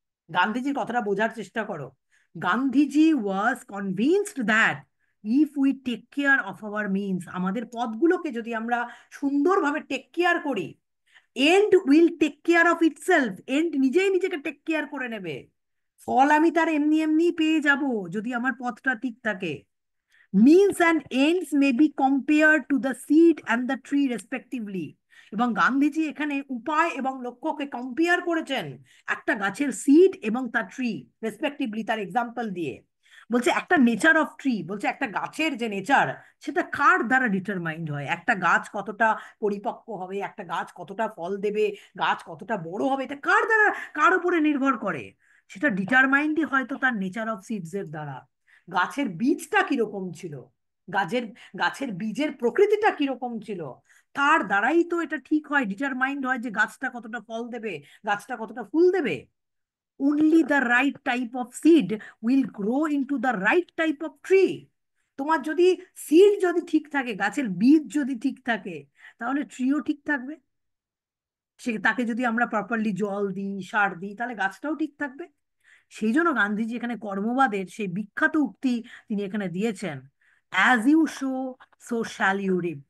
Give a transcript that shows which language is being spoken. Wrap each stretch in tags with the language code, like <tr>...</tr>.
<bn>গান্ধীজির কথাটা বোঝার চেষ্টা করো।</bn> <en>Gandhiji was convinced that if we take care of our means,</en> <bn>আমাদের পথগুলোকে যদি আমরা সুন্দরভাবে টেক কেয়ার করি,</bn> <en>and will take care of itself,</en> <bn>and নিজেই নিজেকে টেক কেয়ার করে নেবে। ফল আমি তার এমনি এমনি পেয়ে যাব যদি আমার পথটা ঠিক থাকে।</bn> <en>means and ends may be compared to the seed and the tree respectively।</en> <bn>এবং গান্ধীজি এখানে উপায় এবং লক্ষ্যকে কম্পেয়ার করেছেন একটা গাছের সিড এবং তার ট্রি রেসপেক্টিভলি, তার এক্সাম্পল দিয়ে বলছে একটা নেচার অফ ট্রি, বলছে একটা গাছের যে নেচার সেটা কার দ্বারা ডিটারমাইন্ড হয়, একটা গাছ কতটা পরিপক্ক হবে, একটা গাছ কতটা ফল দেবে, গাছ কতটা বড় হবে, এটা কার দ্বারা, কার উপরে নির্ভর করে? সেটা ডিটারমাইন্ডই হয়তো তার নেচার অফ সিডস এর দ্বারা। গাছের বীজটা কিরকম ছিল, গাছের গাছের বীজের প্রকৃতিটা কিরকম ছিল, তার দ্বারাই তো এটা ঠিক হয়, ডিটারমাইন্ড হয় যে গাছটা কতটা ফল দেবে, গাছটা কতটা ফুল দেবে।</bn> <en>only the right type of seed will grow into the right type of tree.</en> <bn>তোমার যদি সিড যদি ঠিক থাকে, গাছের বীজ যদি ঠিক থাকে, তাহলে ট্রিও ঠিক থাকবে। সে তাকে যদি আমরা প্রপারলি জল দিই, সার দিই, তাহলে গাছটাও ঠিক থাকবে। সেই জন্য গান্ধীজি এখানে কর্মবাদের সেই বিখ্যাত উক্তি তিনি এখানে দিয়েছেন,</bn> <en>As you sow so shall you reap.</en>